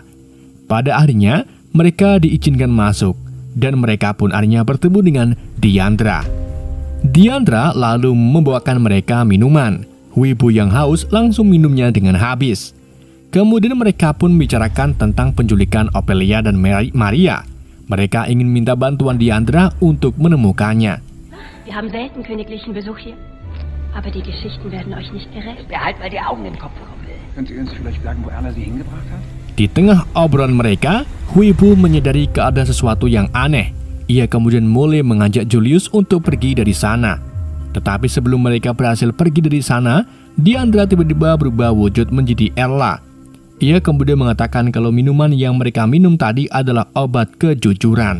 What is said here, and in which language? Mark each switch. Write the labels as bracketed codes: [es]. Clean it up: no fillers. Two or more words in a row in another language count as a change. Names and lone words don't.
[id] Pada akhirnya, mereka diizinkan masuk, dan mereka pun akhirnya bertemu dengan Diandra. Diandra lalu membawakan mereka minuman. Wibu yang haus langsung minumnya dengan habis. Kemudian mereka pun membicarakan tentang penculikan Ophelia dan Maria. Mereka ingin minta bantuan Diandra untuk menemukannya. [de] Wir haben selten königlichen Besuch hier. Aber die Geschichten werden euch nicht gerecht. Behalt mal die Augen im Kopf, Kumpel. Können Sie uns vielleicht sagen, wo Erla Sie hingebracht hat? [id] Di tengah obrolan mereka, Wibu menyadari keadaan sesuatu yang aneh. Ia kemudian mulai mengajak Julius untuk pergi dari sana. Tetapi sebelum mereka berhasil pergi dari sana, Diandra tiba-tiba berubah wujud menjadi Erla. Ia kemudian mengatakan kalau minuman yang mereka minum tadi adalah obat kejujuran.